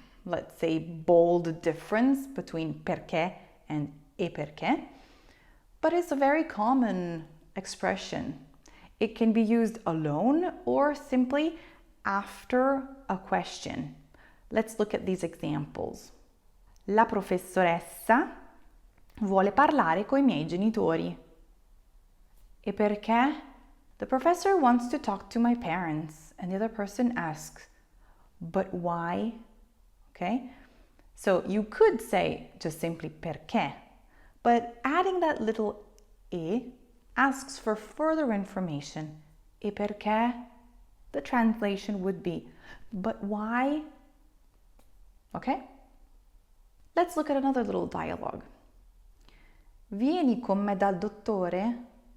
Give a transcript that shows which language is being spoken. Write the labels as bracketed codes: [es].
[en] let's say, bold difference between perché and e perché, but it's a very common expression. It can be used alone or simply after a question. Let's look at these examples. [it] La professoressa vuole parlare coi miei genitori. E perché? [en] The professor wants to talk to my parents. And the other person asks, but why? Okay? So you could say just simply perché, but adding that little e asks for further information. [it] E perché? [en] The translation would be, but why? Okay? Let's look at another little dialogue. [it] Vieni con me dal dottore?